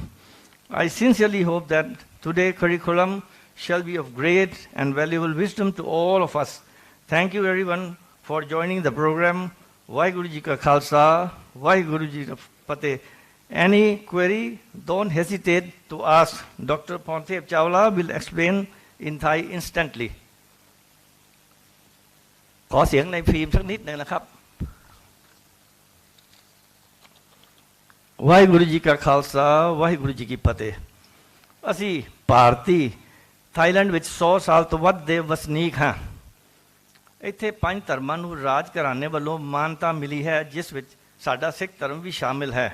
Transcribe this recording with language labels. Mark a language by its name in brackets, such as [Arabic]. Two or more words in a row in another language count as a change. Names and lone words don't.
[English] I sincerely hope that today's curriculum shall be of great and valuable wisdom to all of us. Thank you everyone for joining the program. [Punjabi] ਵਾਹਿਗੁਰੂ ਜੀ ਕਾ ਖ਼ਾਲਸਾ, ਵਾਹਿਗੁਰੂ ਜੀ ਕਾ ਫ਼ਤਿਹ. [English] Any query, don't hesitate to ask. Dr. Pornthep Chawla will explain in Thai instantly. [Thai] ขอเสียงในฟิล์มสักนิดหนึ่งนะครับ [Punjabi] ਵਾਹਿਗੁਰੂ ਜੀ ਕਾ ਖਾਲਸਾ ਵਾਹਿਗੁਰੂ ਜੀ ਕੀ ਫਤਿਹ। ਅਸੀਂ ਭਾਰਤੀ ਥਾਈਲੈਂਡ ਵਿੱਚ 100 ਸਾਲ ਤੋਂ ਵੱਧ ਦੇ ਵਸਨੀਕ ਹਾਂ। ਇੱਥੇ 5 ਧਰਮਾਂ ਨੂੰ ਰਾਜ ਘਰਾਣੇ ਵੱਲੋਂ ਮਾਨਤਾ ਮਿਲੀ ਹੈ, ਜਿਸ ਵਿੱਚ ਸਾਡਾ ਸਿੱਖ ਧਰਮ ਵੀ ਸ਼ਾਮਿਲ ਹੈ।